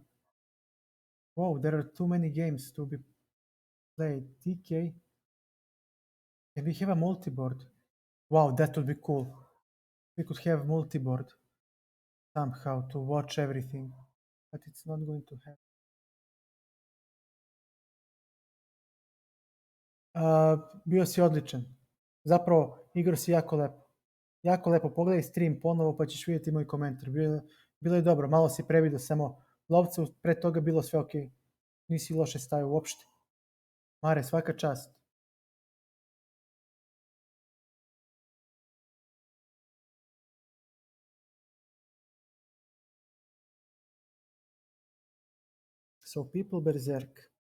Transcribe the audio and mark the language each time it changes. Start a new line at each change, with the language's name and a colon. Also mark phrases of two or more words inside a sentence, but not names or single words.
English: Wow, there are too many games to be played. DK. And we have a multi-board. Wow, that would be cool. We could have multi-board somehow to watch everything, but it's not going to happen.
Serbian: Bio si odličan. Zapravo, igrao si jako lepo. Jako lepo. Pogledaj stream ponovo pa ćeš vidjeti moj komentar. Bilo je dobro. Malo si previdio samo lovca. Pre toga bilo sve ok. Nisi loše stavio uopšte. Mare, svaka čast.
English: So people berserk.